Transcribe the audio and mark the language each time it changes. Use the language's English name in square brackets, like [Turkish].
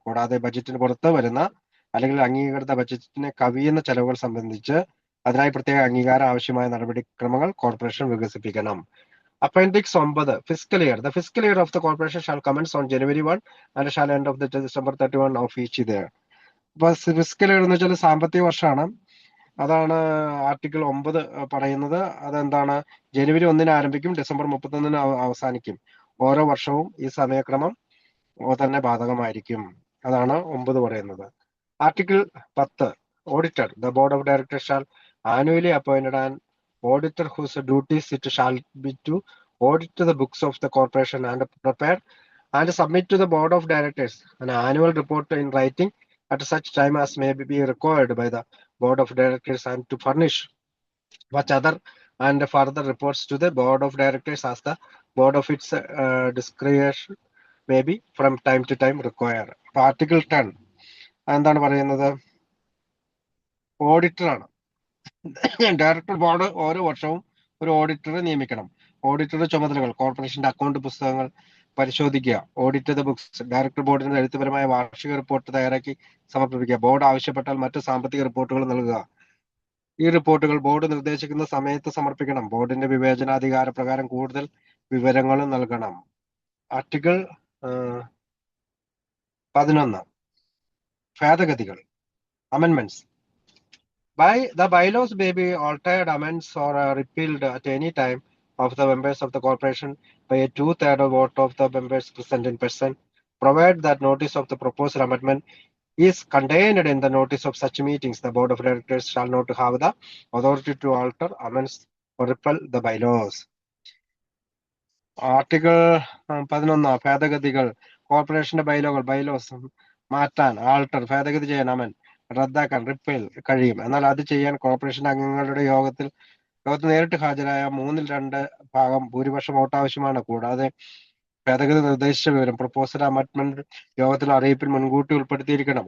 [Malayalam] കൂടാതെ ബഡ്ജറ്റിന് പുറത്ത് വരുന്ന അല്ലെങ്കിൽ അംഗീകൃത ബഡ്ജറ്റിനെ കവിയുന്ന ചെലവുകൾ സംബന്ധിച്ച് അതിനായി പ്രത്യേക അംഗീകാരം ആവശ്യമായ നടപടിക്രമങ്ങൾ കോർപ്പറേഷൻ വികസിപ്പിക്കണം. [English] Appendix 9, fiscal year. The fiscal year of the corporation shall commence on January 1 and shall end of the December 31 of each year. [Malayalam] അപ്പൊ ഫിസ്ക്കൽ ഇയർ എന്ന് വെച്ചാൽ സാമ്പത്തിക വർഷമാണ്. അതാണ് ആർട്ടിക്കിൾ 9 പറയുന്നത്. അതെന്താണ്? ജനുവരി 1 ആരംഭിക്കും, ഡിസംബർ 31 അവസാനിക്കും. ഓരോ വർഷവും ഈ സമയക്രമം തന്നെ ബാധകമായിരിക്കും. അതാണ് 9 പറയുന്നത്. Article 10, auditor. [English] The board of directors shall annually appointed an auditor whose duties it shall be to audit the books of the corporation and prepare and submit to the board of directors an annual report in writing at such time as may be required by the board of directors and to furnish such other and further reports to the board of directors as the board of its discretion may be from time to time require. [Malayalam] Article 10 എന്താണ് പറയുന്നത്? Auditor ആണ്. Director board ഓരോ വർഷവും ഒരു ഓഡിറ്ററെ നിയമിക്കണം. ഓഡിറ്ററുടെ ചുമതലകൾ: കോർപ്പറേഷന്റെ account പുസ്തകങ്ങൾ പരിശോധിക്കുക, [English] audit the books, [Malayalam] ഡയറക്ടർ ബോർഡിന് എഴുത്തുപരമായ വാർഷിക റിപ്പോർട്ട് തയ്യാറാക്കി സമർപ്പിക്കുക, ബോർഡ് ആവശ്യപ്പെട്ടാൽ മറ്റ് സാമ്പത്തിക റിപ്പോർട്ടുകൾ നൽകുക. ഈ റിപ്പോർട്ടുകൾ ബോർഡ് നിർദ്ദേശിക്കുന്ന സമയത്ത് സമർപ്പിക്കണം. ബോർഡിന്റെ വിവേചനാധികാര പ്രകാരം കൂടുതൽ വിവരങ്ങളും നൽകണം. ആർട്ടിക്കിൾ 11, ഭേദഗതികൾ, അമെൻമെന്റ്സ്. [English] The bylaws may be altered, amended, or repealed at any time of the members of the corporation by a 2/3 vote of the members present in person, provided that notice of the proposed amendment is contained in the notice of such meetings. The board of directors shall not have the authority to alter, amend, or repeal the bylaws. [Malayalam] Article 11, ഭേദഗതികൾ. കോർപ്പറേഷന്റെ bylaws മാറ്റാൻ, alter, ഭേദഗതി ചെയ്യാൻ, അമൻ, റദ്ദാക്കാൻ, repeal കഴിയും. എന്നാൽ അത് ചെയ്യാൻ കോർപ്പറേഷൻ അംഗങ്ങളുടെ യോഗത്തിൽ നേരിട്ട് ഹാജരായ 2/3 ഭൂരിപക്ഷം വോട്ട് ആവശ്യമാണ്. കൂടാതെ ഭേദഗതി നിർദ്ദേശിച്ച വിവരം പ്രപ്പോസൽ അമെൻഡ്മെന്റ് യോഗത്തിൽ അറിയിപ്പിൽ മുൻകൂട്ടി ഉൾപ്പെടുത്തിയിരിക്കണം.